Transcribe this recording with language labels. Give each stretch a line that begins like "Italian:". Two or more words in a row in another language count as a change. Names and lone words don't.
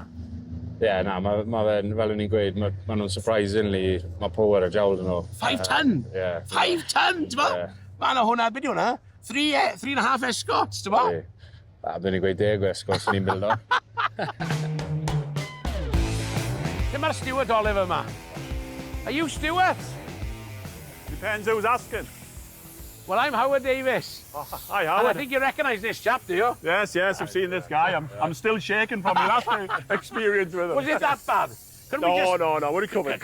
Welsh: Ie, na, mae fe'n, fel o'n i'n gweud, mae nhw'n surprisingly, mae power a jawl yn nhw. 5 ton? Ie. 5 ton, ti'n bo? Mae yna hwnna, beth yw hwnna? 3.5 escorts, ti'n bo? Byddwn i'n gweud 10 escorts yn i'n bildo. Lle mae'r Stuart Oliver yma?
English: Are you Stuart? Depends who's asking. Well, I'm Howard Davies. Oh, hi, Howard. And I think you recognise this chap, do you? Yes, I've seen this guy. I'm still shaking from my last experience with him. Was it that bad? No, we're covered.